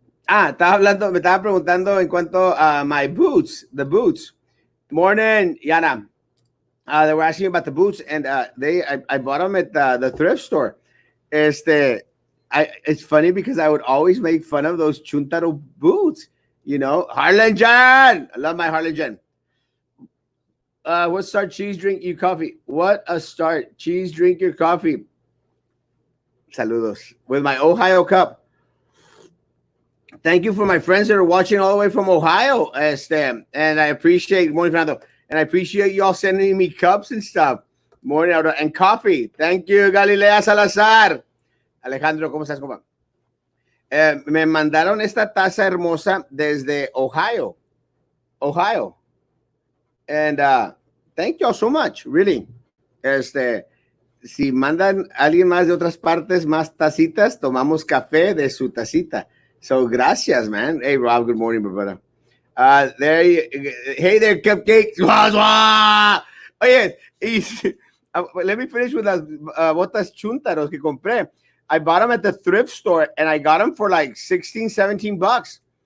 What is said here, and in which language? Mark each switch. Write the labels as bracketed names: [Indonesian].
[Spanish] Me estaba preguntando en cuanto a [English] my boots, the boots. Morning, Yana. They were asking about the boots, and I bought them at the thrift store. It's funny because I would always make fun of those chuntaro boots. You know, Harlan Jan. I love my Harlan Jan. What start? Cheese, drink your coffee. What a start. Cheese, drink your coffee. Saludos. With my Ohio cup. Thank you for my friends that are watching all the way from Ohio, and I appreciate, morning, Fernando, and I appreciate you all sending me cups and stuff. Morning, and coffee. Thank you, Galilea Salazar. [Spanish] Alejandro, ¿cómo estás, compa? Me mandaron esta taza hermosa desde Ohio. [English] And thank you all so much, really. [Spanish] Si mandan a alguien más de otras partes más tacitas, tomamos café de su tacita. [English] So [Spanish] gracias, [English] man. Hey, Rob, good morning, my brother. Hey there, cupcakes. Oh, yeah. Let me finish with [Spanish] las botas chuntaros que compré. [English] I bought them at the thrift store, and I got them for like 16, 17 bucks.